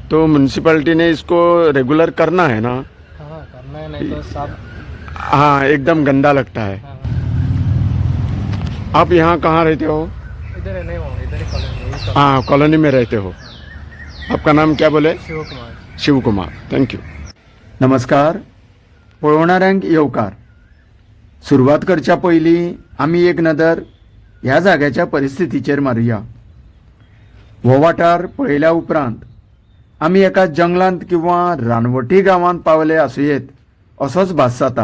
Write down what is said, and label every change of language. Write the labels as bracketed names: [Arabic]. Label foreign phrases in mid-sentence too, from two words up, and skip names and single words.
[Hindi] तो म्यूनसिपैलिटी ने इसको रेगुलर करना है ना? हाँ, करना है, नहीं तो साफ। हाँ, एकदम गंदा लगता है। हाँ, आप यहाँ कहाँ रहते हो? इधर है, नहीं वहाँ, इधर ही कॉलोनी। हाँ, कॉलोनी में रहते हो। आपका नाम क्या बोले? शिव कुमार। शिव कुमार, थँक्यू। [Konkani] नमस्कार, पळवणाऱ्यांक येवकार। सुरुवात करच्या पयलीं आमी एक नदर ह्या जाग्याच्या परिस्थितीचेर मारुया। हो वाठार पळयल्या उपरांत आमी एका जंगलांत किंवा रानवटी गांवांत पावले आसुयेत असोच भास जाता।